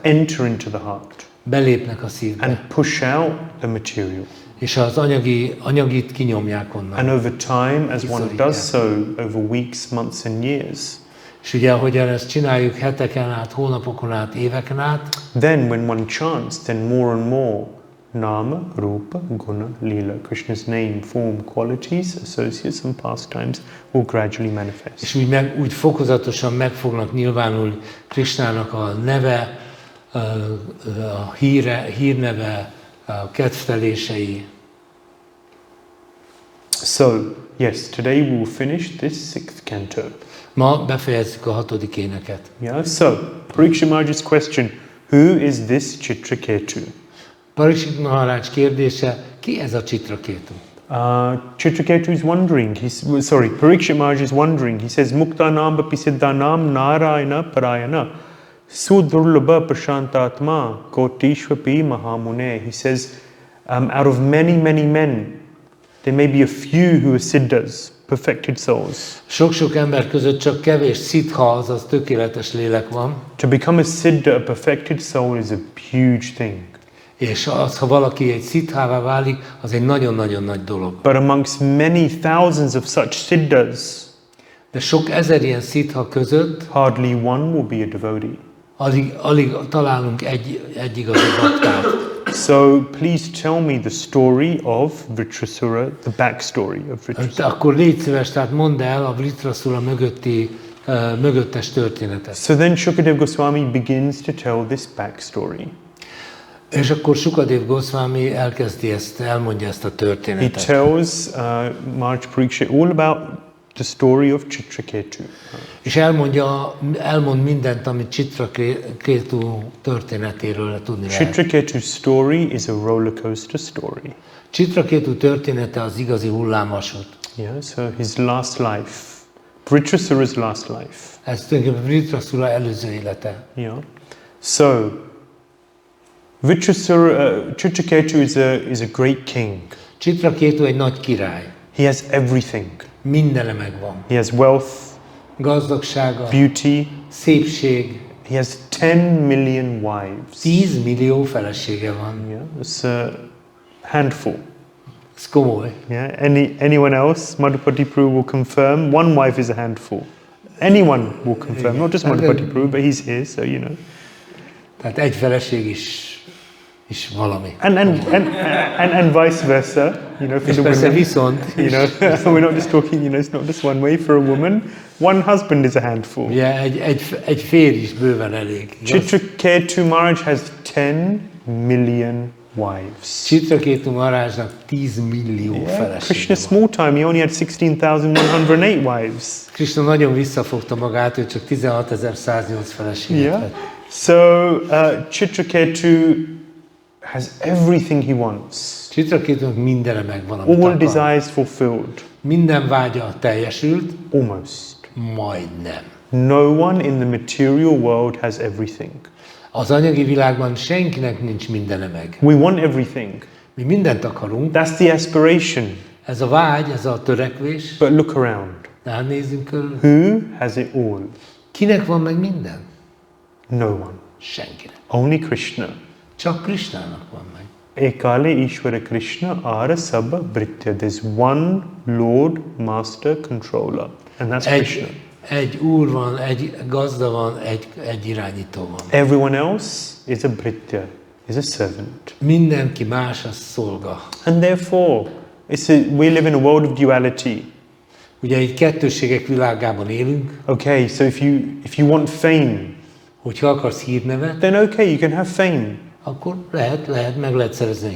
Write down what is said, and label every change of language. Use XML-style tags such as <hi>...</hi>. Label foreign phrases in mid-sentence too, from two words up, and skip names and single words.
<en>Enter into the heart</en> <hu>Belépnek a szívbe.</hu> <en>and push out the material.</en> <hu>És az anyagit kinyomják onnan.</hu> <en>And over time, as one does so over weeks, months and years,</en> <hu>És ugye, ahogyan ezt csináljuk heteken át, hónapokon át, éveken át,</hu> <en>then when one chants, then more and more</en> <sa>Nama, Rupa, Guna, Lila,</sa> <en>Krishna's name, form, qualities, associates and pastimes will gradually manifest.</en> <hu>és úgy fokozatosan meg fognak nyilvánulni Krishnának a neve, a hírneve, a kedvtelései.</hu> <en>So, yes, today we will finish this 6th canto.</en> <hu>Ma befejezzük a 6. éneket.</hu> <en>Yeah, so, Parikshit Maharaj's question, who is this Citraketu?</en> <hu>Parikshit Maharaj kérdése, ki ez a Citraketu?</hu> <en>Citraketu is wondering, Parikshit Maharaj is wondering, he says,</en> <sa>Muktanam Bapisiddhanam Narayana Parayana Sudurlabha Prashantatma Kotishvapi Mahamune.</sa> <en>He says, out of many, many men, there may be a few who are siddhas, perfected souls.</en> <hu>Sok-sok ember között csak kevés szitha, azaz tökéletes lélek van.</hu> <en>To become a siddha, a perfected soul, is a huge thing.</en> <hu>És az, ha valaki egy szithává válik, az egy nagyon-nagyon nagy dolog.</hu> <en>But amongst many thousands of such siddhas,</en> <hu>de sok ezer ilyen szitha között</hu> <en>hardly one will be a devotee.</en> <hu>Alig találunk egy igazi baktát.</hu> <en>So please tell me the story of Vritrasura, the backstory of Vritrasura.</en> <hu>Akkor légy szíves, tehát mondd el a Vritrasura mögöttes történetet.</hu> <en>So then Shukadev Goswami begins to tell this backstory.</en> <hu>És akkor Shukadev Goswami elmondja ezt a</hu> <en>He</en> <hu>történetet.</hu> <en>tells Maharaj Parikshit all about the story of Citraketu.</en> <hu>És elmond mindent, amit Citraketu történetéről tudni lehet.</hu> <en>Citraketu's story is a roller coaster story.</en> <hu>Citraketu története az igazi hullámvasút.</hu> <en>Yeah, so his last life, Vritrasura's last life.</en> <hu>Ez tulajdonképpen Vritrasura előző élete.</hu> <en>Yeah. So Citraketu is a great king.</en> <hu>Citraketu egy nagy király.</hu> <en>He has everything.</en> <hu>Mindene megvan.</hu> <en>He has wealth,</en> <hu>Gazdagsága,</hu> <en>beauty.</en> <hu>szépség.</hu> <en>He has 10 million wives.</en> <hu>10 millió felesége van.</hu> <en>Yeah, it's a handful.</en> <hu>Ez komoly.</hu> <en>Yeah, anyone else? Madhupati Prabhu will confirm. One wife is a handful. Anyone will confirm, not just Madhupati Prabhu, but he's here, so you know.</en> <hu>Tehát egy feleség is valami.</hu> <en>And vice versa, you know, for</en> <hu>És</hu> <en>the</en> <hu>persze</hu> <en>women.</en> <hu>viszont,</hu> <en>You know, we're not just talking, you know, it's not just one way for a woman. One husband is a handful.</en> <hu>ugye egy férj is bőven elég. igaz?</hu> <en>Citraketu Maharaj has 10 million wives.</en> <hu>Citraketu Maharajnak 10 millió</hu> <en>Yeah,</en> <hu>felesége Krishna van.</hu> <en>small time, he only had 16,108 wives.</en> <hu>Krishna nagyon visszafogta magát, ő csak 16.108 feleséget</hu> <en>Yeah.</en> <hu>vett.</hu> <en>So Citraketu has everything he wants.</en> <hu>Citraketunak mindene megvan, amit</hu> <en>All</en> <hu>akar.</hu> <en>desires fulfilled.</en> <hu>Minden vágya teljesült,</hu> <en>Almost.</en> <hu>majdnem.</hu> <en>No one in the material world has everything.</en> <hu>Az anyagi világban senkinek nincs mindene meg.</hu> <en>We want everything.</en> <hu>Mi mindent akarunk,</hu> <en>That's the aspiration.</en> <hu>ez a vágy, ez a törekvés,</hu> <en>But look around.</en> <hu>de hát nézzünk körül.</hu> <en>Who has it all?</en> <hu>Kinek van meg minden?</hu> <en>No one.</en> <hu>Senkinek.</hu> <en>Only Krishna.</en> <hu>Csak Krishnának van meg.</hu> <bn>Ekale Ishvara Krishna Ara Sabha Britya.</bn> <en>There's one Lord, Master, Controller. And that's Krishna.</en> <hu>Egy úr van, egy gazda van, egy irányító van.</hu> <en>Everyone else is a Britya, is a servant.</en> <hu>Mindenki más az szolga.</hu> <en>And therefore, we live in a world of duality.</en> <hu>Ugye egy kettősségek világában élünk,</hu> <en>Okay, so if you want fame,</en> <hu>hogyha akarsz hírnevet,</hu> <en>then okay, you can have fame.</en> <hu>akkor meg lehet szerezni a</hu>